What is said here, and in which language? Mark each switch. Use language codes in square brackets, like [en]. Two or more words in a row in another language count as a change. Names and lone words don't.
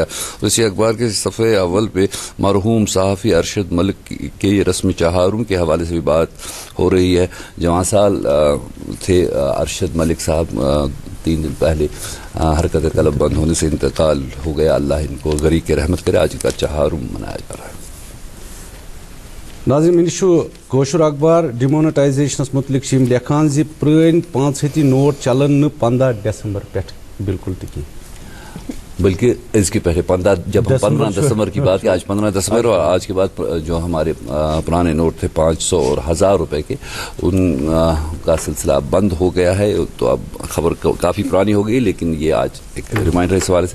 [ur] اسی اخبار کے صفحے اول پہ مرحوم صحافی ارشد ملک کے رسم چہارم کے حوالے سے بھی بات ہو رہی ہے. جوان سال تھے ارشد ملک صاحب. 3 دن پہلے حرکت قلب بند ہونے سے انتقال ہو گیا. اللہ ان کو غریق کے رحمت کرے. آج کا چہارم منایا جا رہا ہے. [ks] ناظرین کوشر اخبار ڈیمونٹائزیشنس متعلق لکھان زِ پرٲنۍ 500 نوٹ چلن 15 دسمبر پٮ۪ٹھ بالکل تہِ کینٛہہ. [ur] بلکہ اس کے پہلے 15 دسمبر کی بات ہے. آج 15 دسمبر اور آج کے بعد جو ہمارے پرانے نوٹ تھے 500 اور 1000 روپے کے, ان کا سلسلہ اب بند ہو گیا ہے. تو اب خبر کافی پرانی ہو گئی, لیکن یہ آج ایک ریمائنڈر اس حوالے سے.